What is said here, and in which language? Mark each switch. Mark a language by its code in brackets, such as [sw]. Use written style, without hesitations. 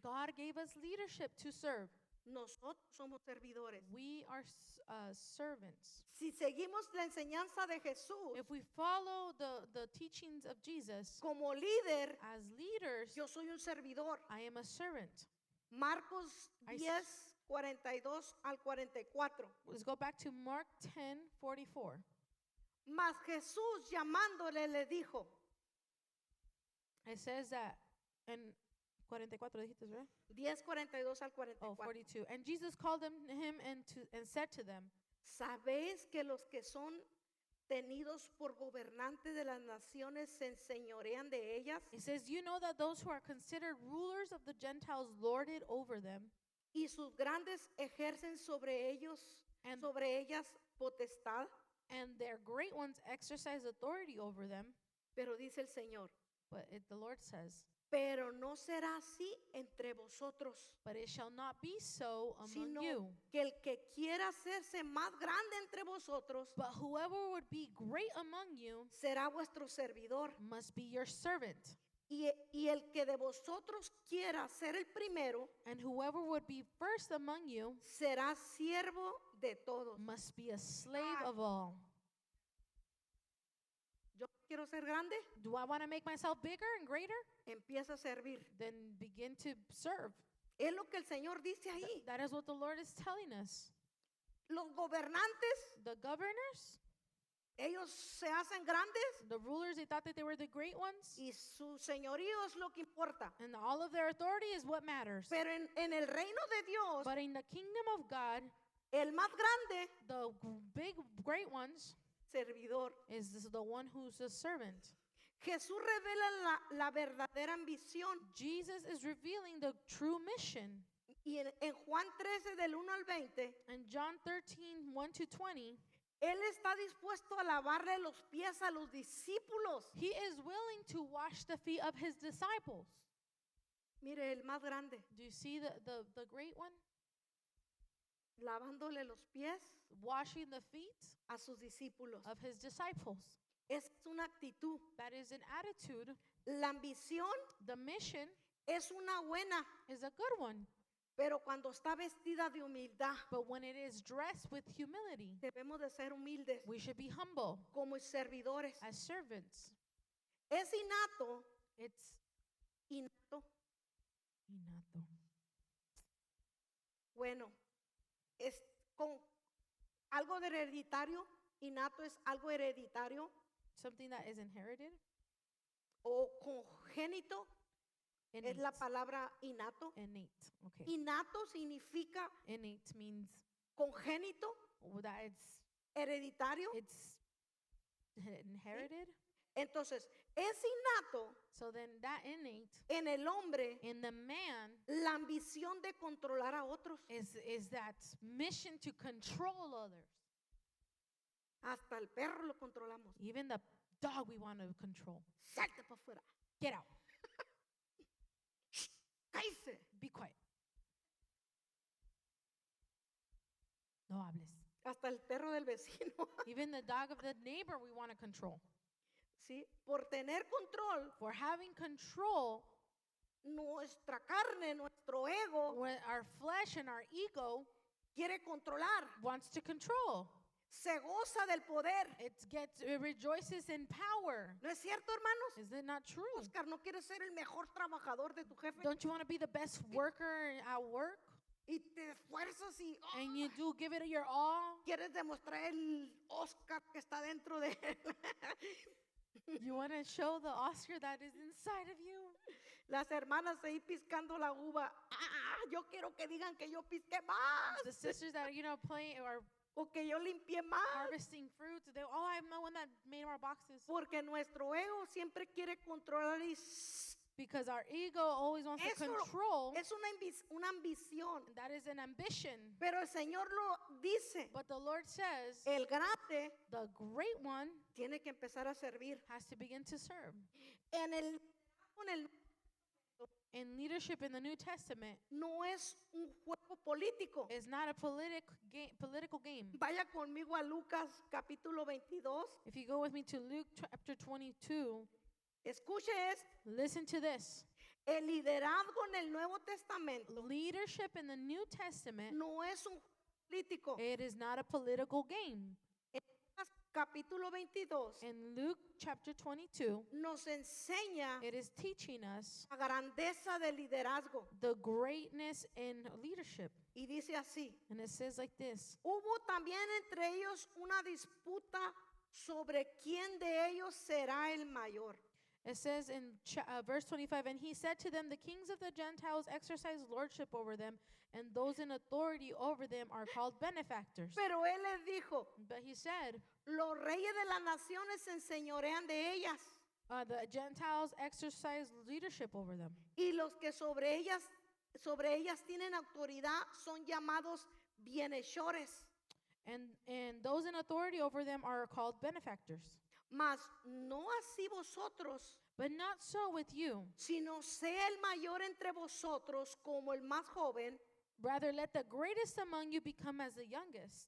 [en] God gave us leadership to serve. [es] Nosotros somos servidores. [en] We are servants. [es] Si seguimos la enseñanza de Jesús, [en] If we follow the teachings of Jesus [es] como líder, [en] as leaders, [es] yo soy un servidor. [en] I am a servant. [es] Marcos [en] I s- [es] 10, 42 al 44. [en] Let's go back to Mark 10:44. [es] Mas Jesús llamándole le dijo, [en] It says that in 44 [es] dijiste, [en] right? [es] 10, 42 al Oh, 42. [en] And Jesus called him and said to them, [es] ¿Sabéis que los que son tenidos por gobernantes de las naciones se enseñorean de ellas? [en] it says, you know that those who are considered rulers of the Gentiles lord it over them, [es] Y sus grandes ejercen sobre ellos, [en] and, [es] sobre ellas potestad. [en] and their great ones exercise authority over them. [es] Pero dice el Señor, [en] But the Lord says, [es] pero no será así entre vosotros, [en] but it shall not be so among [es] sino [en] you. [es] que el que quiera hacerse más grande entre vosotros [en] But whoever would be great among you [es] será vuestro servidor. [en] must be your servant. [es] Y el que de vosotros quiera ser el primero [en] And whoever would be first among you [es] será siervo de todos. [en] must be a slave of all. [es] Yo quiero ser grande, [en] Do I want to make myself bigger and greater? [es] empieza a servir. [en] Then begin to serve. [es] Es lo que el Señor dice ahí. [en] That is what the Lord is telling us. [es] Los gobernantes, [en] The governors, [es] ellos se hacen grandes [en] the rulers, they thought that they were the great ones. [es] y su señorío es lo que importa. [en] And all of their authority is what matters. [es] Pero en el reino de Dios, [en] But in the kingdom of God, [es] el más grande, [en] the big, great ones [es] servidor. [en] is the one who's a servant. [es] Jesús revela la verdadera ambición. [en] Jesus is revealing the true mission. [es] Y en Juan 13, del 1 al 20, [en] In John 13, 1 to 20, [es] Él está dispuesto a lavarle los pies a los discípulos. [en] he is willing to wash the feet of his disciples. [es] Mire, el más grande, [en] Do you see the great one? [es] lavándole los pies [en] Washing the feet [es] a sus discípulos. [en] of his disciples. [es] Es una actitud. [en] That is an attitude. [es] La ambición [en] The mission [es] es una buena, [en] is a good one. [es] pero cuando está vestida de humildad, [en] But when it is dressed with humility, [es] debemos de ser humildes [en] we should be humble [es] como servidores. [en] as servants. [es] Es innato, [en] It's [es] innato. innato. Bueno, es con algo de hereditario. Innato es algo hereditario [en] Something that is inherited. [es] o congénito. Es [en] Innate. [es] la palabra innato. [en] Innate. Okay. [es] Innato significa [en] Innate means [es] congénito, [en] that [es] hereditario. [en] it's inherited. [es] Entonces, es innato [en] So then that innate [es] en el hombre [en] in the man [es] la ambición de controlar a otros. [en] is that mission to control others. [es] Hasta el perro lo controlamos. [en] Even the dog we want to control. [es] Salte para afuera. [en] Get out. [es] Cállese. [en] Be quiet. [es] No hables. Hasta el perro del vecino. [en] Even the dog of the neighbor we want to control. [es] ¿Sí? Por tener control, [en] For having control, [es] nuestra carne, nuestro ego [en] when our flesh and our ego [es] quiere controlar. [en] wants to control. [es] Se goza del poder. [en] It rejoices in power. [es] ¿No es cierto, hermanos? [en] Is it not true? [es] Oscar, ¿no quieres ser el mejor trabajador de tu jefe? [en] Don't you want to be the best worker at work? [es] Y te esfuerzas y [en] And you do give it your all? [es] quieres demostrar el Oscar que está dentro de él. [en] You want to show the Oscar that is inside of you? [es] Las hermanas ahí piscando la uva. Ah, yo quiero que digan que yo pisqué más. [en] The sisters that, playing or [es] O que yo limpié más. [en] harvesting fruits, I'm the one that made our boxes. [es] Porque nuestro ego siempre quiere controlar y [en] Because our ego always wants to [es] Eso [en] control. [es] es una ambición. [en] And that is an ambition. [es] Pero el Señor lo dice. [en] But the Lord says, [es] El grande [en] the great one [es] tiene que empezar a servir. [en] has to begin to serve. [es] En el [en] in leadership in the New Testament [es] no es un juego político. [en] is not a political game. [es] Vaya conmigo a Lucas capítulo 22. [en] If you go with me to Luke chapter 22, [es] Escuche esto. [en] listen to this. [es] El liderazgo en el Nuevo Testamento [en] Leadership in the New Testament, [es] no es un político. [en] it is not a political game. [es] En Lucas capítulo 22 [en] In Luke chapter 22, [es] nos enseña [en] it is teaching us [es] la grandeza del liderazgo. [en] the greatness in leadership. [es] Y dice así, [en] And it says like this. [es] hubo también entre ellos una disputa sobre quién de ellos será el mayor. [en] It says in verse 25, and he said to them, the kings of the Gentiles exercise lordship over them, and those in authority over them are called benefactors. [es] Pero él les dijo, [en] But he said, [es] los reyes de las naciones se enseñorean de ellas, [en] the Gentiles exercise leadership over them. [es] y los que sobre ellas tienen autoridad son llamados bienhechores. [en] And those in authority over them are called benefactors. [es] Mas no así vosotros, [en] But not so with you. [es] sino sea el mayor entre vosotros como el más joven, [en] Rather, let the greatest among you become as the youngest,